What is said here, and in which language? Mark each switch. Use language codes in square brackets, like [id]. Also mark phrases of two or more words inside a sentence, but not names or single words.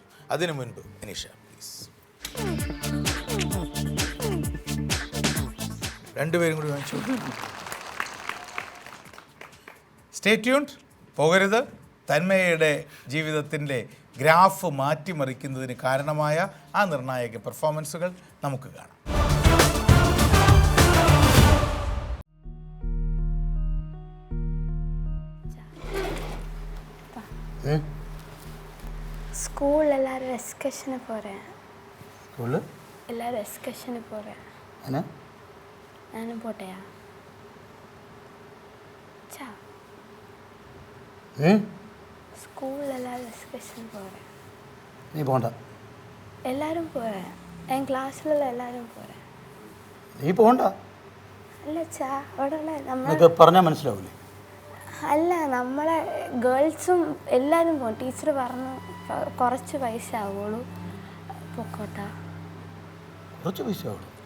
[ml] അതിനു മുൻപ് അനീഷ പ്ലീസ്. രണ്ടുപേരും കൂടി വാങ്ങിച്ചു. [en] stay tuned, [ml] പോകരുത്. തന്മയയുടെ ജീവിതത്തിൻ്റെ ഗ്രാഫ് മാറ്റിമറിക്കുന്നതിന് കാരണമായ ആ നിർണായക പെർഫോമൻസുകൾ നമുക്ക് കാണാം. [ta] ஸ்கூல் எல்லாரும் எஸ்கர்ஷனு போகிறேன். [ml] സ്കൂളിൽ [ta] எல்லாரும் எஸ்கர்ஷனு போகிறேன். [ml] എന്നാ [ta] நானும் போட்டையா? சா ஸ்கூல் எல்லாரும் எஸ்கர்ஷன் போகிறேன். [ml] നീ പോകണ്ട. [ta] எல்லாரும் போகிறேன். என் கிளாஸில் எல்லாரும் போகிறேன். [ml] നീ പോകണ്ട. അല്ല ചാ അവിടെ നമ്മൾ നിനക്ക് പറഞ്ഞാൽ മനസ്സിലാവില്ലേ? അല്ല നമ്മളെ ഗേൾസും എല്ലാവരും പോകും. ടീച്ചർ പറഞ്ഞു കുറച്ച് പൈസ ആവുള്ളൂ, പൊക്കോട്ടാ. കുറച്ച് പൈസ ആവുള്ളൂ?